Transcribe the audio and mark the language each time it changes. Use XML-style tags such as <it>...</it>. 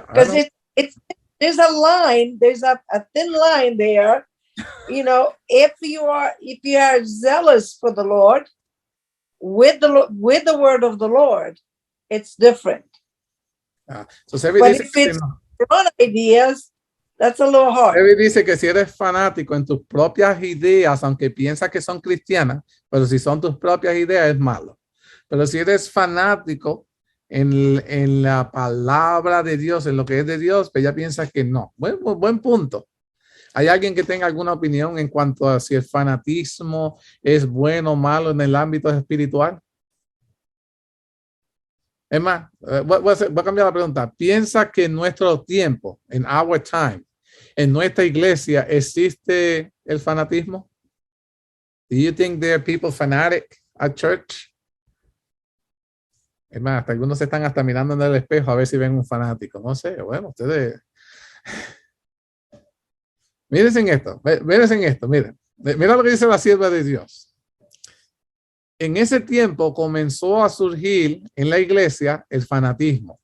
<en>Because there's a line, there's a thin line there. You know, if you are zealous for the Lord with the word of the Lord, it's different. So Sevi But</en> <es>dice</es> <en>if it's your own ideas, that's a little hard.</en> <es>Sevi dice que si eres fanático en tus propias ideas, aunque piensas que son cristianas, pero si son tus propias ideas es malo. Pero si eres fanático en la palabra de Dios, en lo que es de Dios, pues ya piensas que no. Buen punto. ¿Hay alguien que tenga alguna opinión en cuanto a si el fanatismo es bueno o malo en el ámbito espiritual? Es más, voy a cambiar la pregunta. ¿Piensa que en nuestro tiempo, en</es> <en>our time,</en> <es>en nuestra iglesia, existe el fanatismo?</es> <en>Do you think there are people fanatic at church?</en> <es>Es más, hasta algunos se están hasta mirando en el espejo a ver si ven un fanático. No sé, bueno, ustedes... Miren esto, miren. Mira lo que dice la sierva de Dios. En ese tiempo comenzó a surgir en la iglesia el fanatismo.</es>